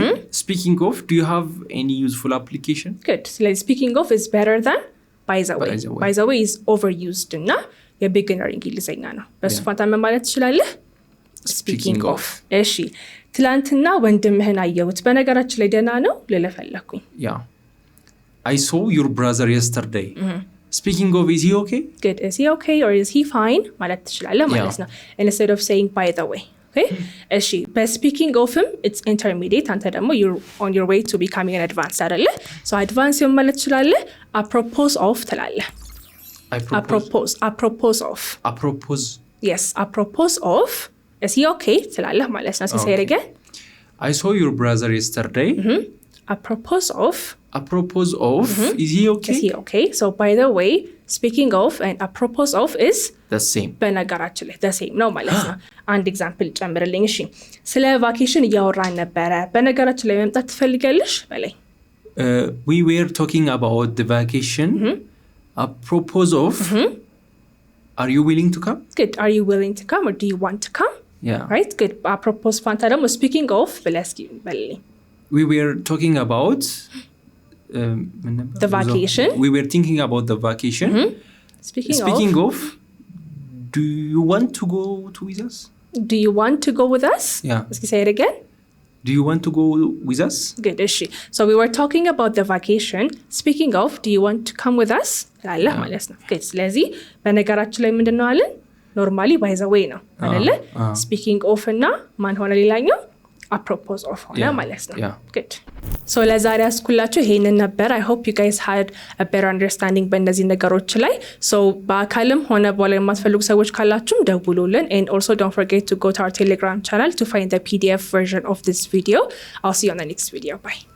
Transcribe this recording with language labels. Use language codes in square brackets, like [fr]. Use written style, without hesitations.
[en] Speaking of, do you have any useful application? Good. So like, speaking of is better than by the way. By the way is overused [am] እና የቢግነር እንግሊዘኛ ነው። በሱ ፋንታ ምን ማለት ትችላለህ? [en] Speaking of. [am] እሺ ትላንትና ወንድምህን አየሁት በነገራችን ላይ ደህና ነው ልልህ ፈለኩኝ። [en] Yeah. I saw your brother yesterday. Speaking of, is he okay? Good. Is he okay or is he fine? [am] ማለት ትችላለህ ማለት ነው. [en] Instead of saying by the way. Okay? እሺ but speaking of him it's intermediate [am] አንተ ደግሞ [en] you're on your way to becoming an advanced [am] አይደለ? [en] So advanced [am] ማለት ትችላለህ [en] apropos of [am] ትላለህ። [en] apropos of. Yes, apropos of is he okay [am] ትላለህ ማለት ነው። [en] say it again. I saw your brother yesterday. Apropos of is he okay? Is he okay? So by the way, speaking of and apropos of is the same. [am] በነገራችን ላይ [en] the same [am] ነው ማለት ነው። አንድ ኤግዛምፕል ጨምርልኝ እሺ። ስለ ቫኬሽን እያወራን ነበረ። በነገራችን ላይ መምጣት ትፈልጋለሽ በላይ? [en] We were talking about the vacation. Apropos of are you willing to come? Good. Are you willing to come or do you want to come? Yeah. Right? Good. [am] Apropos ፋንታ ደግሞ speaking of ብለስኪ በልልኝ። [en] We were talking about the vacation. We were thinking about the vacation. Speaking of, do you want to go with us? Do you want to go with us? Yeah. Let's say it again. Do you want to go with us? Good. So we were talking about the vacation. Speaking of, do you want to come with us? [am] ላላ ማለት ነው። [en] Good. [am] ስለዚህ በነገራችን ላይ ምንድነው አለን? ኖርማሊ by the way ነው አይደለ? Speaking of እና ማን ሆነ ሌላኛው apropos of ሆነ ማለት ነው። [en] Good. So [am] ለዛሬ አስኩላችሁ ይሄንን ነበር። [en] I hope you guys had a better understanding [am] በእነዚህ ነገሮች ላይ። [en] So [am] በአካልም ሆነ በኋላ የማትፈልጉ ሰዎች ካላችሁም ደውሉልን [en] and also don't forget to go to our Telegram channel to find the PDF version of this video. I'll see you on the next video. Bye.